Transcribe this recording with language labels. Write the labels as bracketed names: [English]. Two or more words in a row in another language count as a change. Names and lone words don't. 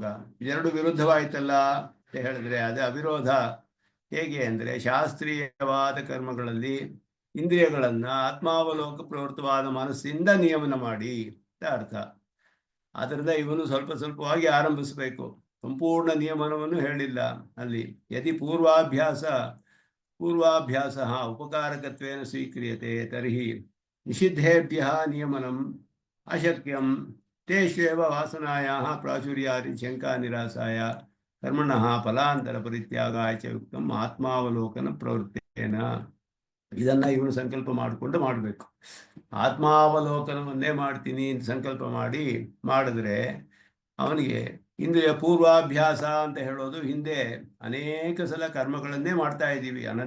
[Kannada] ಇದೆರಡು ವಿರುದ್ಧವಾಯ್ತಲ್ಲ ಅಂತ ಹೇಳಿದ್ರೆ ಅದೇ ಅವಿರೋಧ. ಹೇಗೆ ಅಂದರೆ ಶಾಸ್ತ್ರೀಯವಾದ ಕರ್ಮಗಳಲ್ಲಿ ಇಂದ್ರಿಯಗಳನ್ನ ಆತ್ಮಾವಲೋಕ ಪ್ರವೃತ್ತವಾದ ಮನಸ್ಸಿಂದ ನಿಯಮನ ಮಾಡಿ ಅಂತ ಅರ್ಥ. ಆದ್ದರಿಂದ ಇವನು ಸ್ವಲ್ಪ ಸ್ವಲ್ಪವಾಗಿ ಆರಂಭಿಸಬೇಕು, ಸಂಪೂರ್ಣ ನಿಯಮನವನ್ನು ಹೇಳಿಲ್ಲ ಅಲ್ಲಿ. [Sanskrit] ಯದಿ ಪೂರ್ವಾಭ್ಯಾಸ ಉಪಕಾರಕತ್ವೇನ ಸ್ವೀಕ್ರಿಯತೆ ತರ್ಹಿ ನಿಷಿದ್ಧೇಭ್ಯ ನಿಯಮನಂ ಅಶಕ್ಯಂ ತೇಷ್ವೇವ ವಾಸನಾಯಾಃ ಪ್ರಾಚುರ್ಯಾದಿ ಶಂಕಾ ನಿರಾಸಾಯ ಕರ್ಮಣಃ ಫಲಾಂತರ ಪರಿತ್ಯಾಗಾಯ ಚ ಯುಕ್ತಂ ಆತ್ಮಾವಲೋಕನ ಪ್ರವೃತ್ತೇನ. [Kannada] ಇದನ್ನ ಇವನು ಸಂಕಲ್ಪ ಮಾಡಿಕೊಂಡು ಮಾಡಬೇಕು. ಆತ್ಮಾವಲೋಕನವನ್ನೇ ಮಾಡ್ತೀನಿ ಅಂತ ಸಂಕಲ್ಪ ಮಾಡಿದ್ರೆ ಅವನಿಗೆ ಇಂದ್ರಿಯ ಪೂರ್ವಾಭ್ಯಾಸ ಅಂತ ಹೇಳೋದು, ಹಿಂದೆ ಅನೇಕ ಸಲ ಕರ್ಮಗಳನ್ನೇ ಮಾಡ್ತಾ ಇದ್ದೀವಿ.